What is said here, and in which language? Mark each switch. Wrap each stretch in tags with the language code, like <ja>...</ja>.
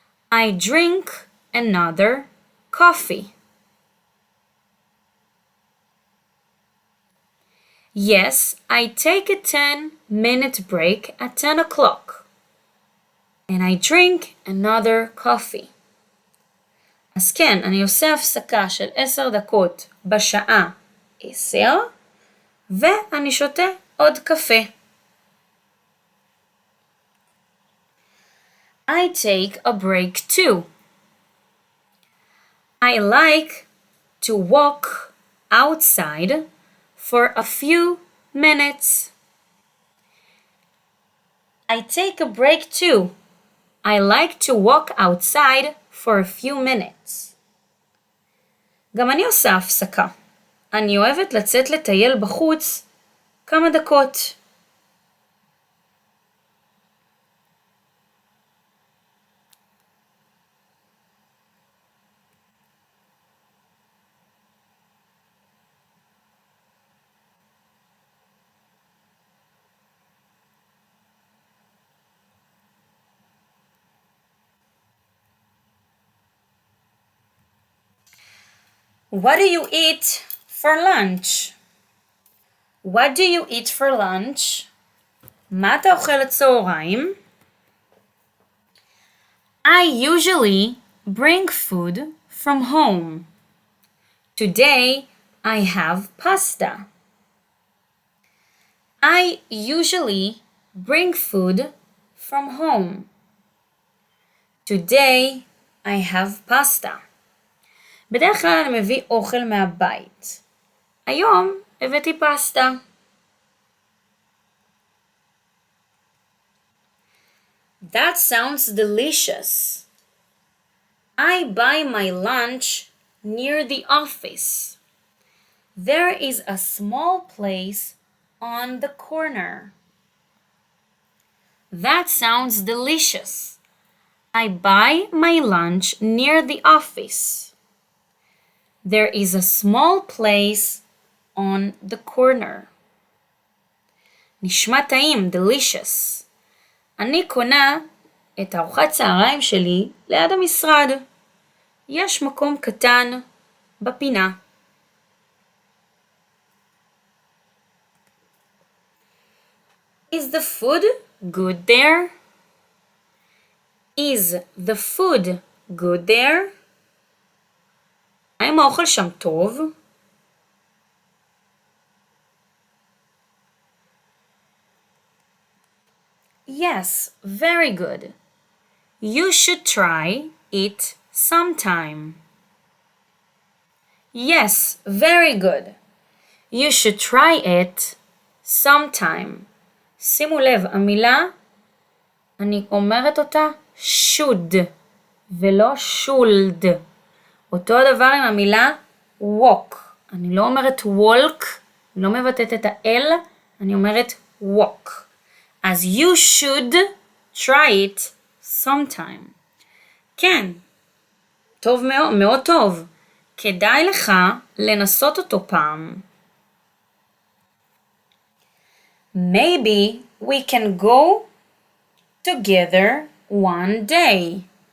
<en>I drink another coffee. Yes, I take a 10-minute break at 10 o'clock. And I drink another coffee.</en> <he>אז כן, אני עושה הפסקה של 10 דקות בשעה 10, ואני שותה עוד קפה.</he> <en>I take a break too. I like to walk outside for a few minutes. I take a break too. I like to walk outside for a few minutes.</en> <he>גם אני עושה הפסקה. אני אוהבת לצאת לטייל בחוץ כמה דקות.</he> <en>What do you eat for lunch? What do you eat for lunch?</en> <he>מה אתה אוכל לצהריים?</he> <en>I usually bring food from home. Today I have pasta. I usually bring food from home. Today I have pasta.</en> <he>בדרך כלל אני מביא אוכל מהבית. היום הבאתי פסטה.</he> <en>That sounds delicious. I buy my lunch near the office. There is a small place on the corner. That sounds delicious. I buy my lunch near the office. There is a small place on the corner.</en> <he>נשמע טעים, delicious. אני קונה את ארוחת צהריים שלי ליד המשרד. יש מקום קטן בפינה.</he> <en>Is the food good there? Is the food good there?</en> <he>האם האוכל שם טוב?</he> <en>Yes, very good. You should try it sometime. Yes, very good. You should try it sometime.</en> <he>שימו לב, המילה, אני אומרת אותה should ולא should. אותו הדבר עם המילה walk. אני לא אומרת walk, אני לא מבטאת את ה-L, אני אומרת walk.</he> <en>אז you should try it sometime.</en> <he>כן, טוב מאוד, מאוד טוב. כדאי לך לנסות אותו פעם.</he> <en>Maybe we can go together one day.</en>